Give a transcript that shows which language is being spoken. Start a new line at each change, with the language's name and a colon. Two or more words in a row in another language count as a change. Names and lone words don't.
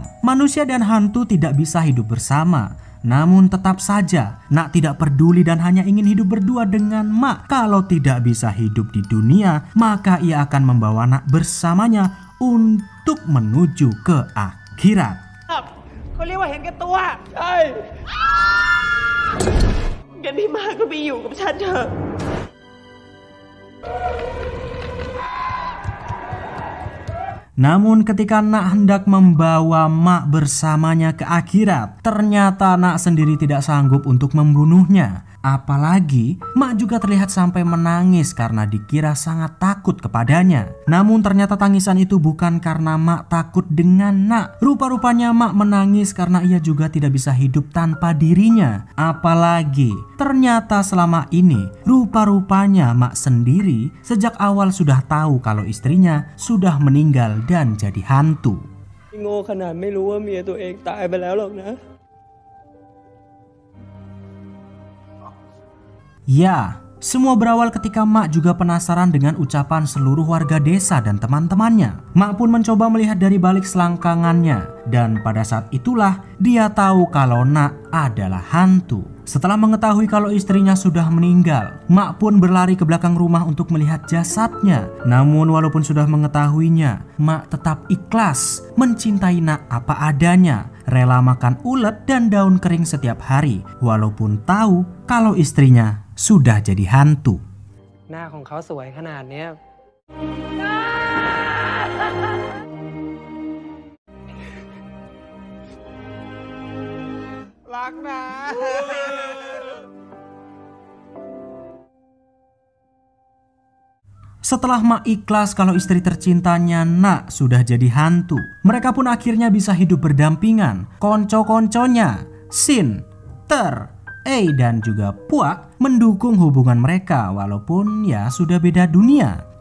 Indonesian: Manusia dan hantu tidak bisa hidup bersama. Namun tetap saja Nak tidak peduli dan hanya ingin hidup berdua dengan Mak. Kalau tidak bisa hidup di dunia, maka ia akan membawa Nak bersamanya untuk menuju ke akhirat.
Thai: เขาเรียกว่าเห็นแก่ตัว ใช่ งั้นพี่มาก็ไปอยู่กับฉันเถอะ
Indonesian: Namun ketika Nak hendak membawa Mak bersamanya ke akhirat, ternyata Nak sendiri tidak sanggup untuk membunuhnya. Apalagi Mak juga terlihat sampai menangis karena dikira sangat takut kepadanya. Namun ternyata tangisan itu bukan karena Mak takut dengan Nak. Rupa-rupanya Mak menangis karena ia juga tidak bisa hidup tanpa dirinya. Apalagi ternyata selama ini rupa-rupanya Mak sendiri sejak awal sudah tahu kalau istrinya sudah meninggal dan jadi hantu.
Thai: โง่ขนาดไม่รู้ว่าเมียตัวเองตายไปแล้วหรอกนะ
Indonesian: Ya, semua berawal ketika Mak juga penasaran dengan ucapan seluruh warga desa dan teman-temannya. Mak pun mencoba melihat dari balik selangkangannya, dan pada saat itulah dia tahu kalau Nak adalah hantu. Setelah mengetahui kalau istrinya sudah meninggal, Mak pun berlari ke belakang rumah untuk melihat jasadnya. Namun walaupun sudah mengetahuinya, Mak tetap ikhlas mencintai Nak apa adanya, rela makan ulet dan daun kering setiap hari, walaupun tahu kalau istrinya sudah jadi hantu.
Thai: หน้าของเขาสวยขนาดเนี้ย รักนะ
Indonesian: Setelah Mak ikhlas kalau istri tercintanya Nak sudah jadi hantu, mereka pun akhirnya bisa hidup berdampingan. Konco-konconya, Sin, Ter, dan juga Puak mendukung hubungan mereka walaupun ya sudah beda dunia.